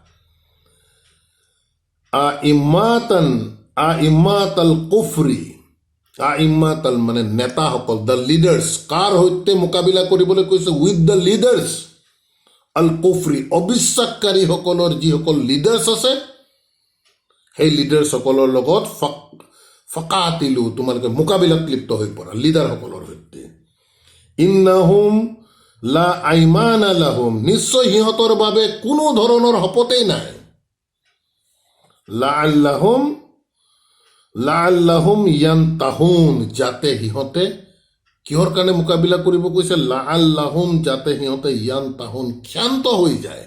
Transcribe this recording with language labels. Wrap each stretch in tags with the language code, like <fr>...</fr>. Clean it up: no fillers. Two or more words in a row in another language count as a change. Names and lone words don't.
<ar>أئمة الكفر,</ar> <as>আইম্মাতাল মানে নেতাসকল,</as> <en>the leaders,</en> <as>কাৰ সৈতে মোকাবিলা কৰিবলৈ কৈছে?</as> <en>with the leaders</en> <ar>الكفر,</ar> <as>অবিশ্বাসকাৰীসকলৰ যিসকল লিডাৰ্ছ আছে, সেই লিডাৰ্ছসকলৰ লগত ফাকাতিলু, তোমালোকে মোকাবিলাত লিপ্ত হৈ পৰা লিডাৰসকলৰ সৈতে।</as> <ar>إنهم لا أيمان لهم,</ar> <as>নিশ্চয় সিহঁতৰ বাবে কোনো ধৰণৰ শপতেই নাই।</as> <ar>لعلهم ينتهون,</ar> <as>যাতে সিহঁতে, কিহৰ কাৰণে মোকাবিলা কৰিব কৈছে? লাআল্লাহুম, যাতে সিহঁতে ইয়ান্তাহুন, ক্ষান্ত হৈ যায়।</as>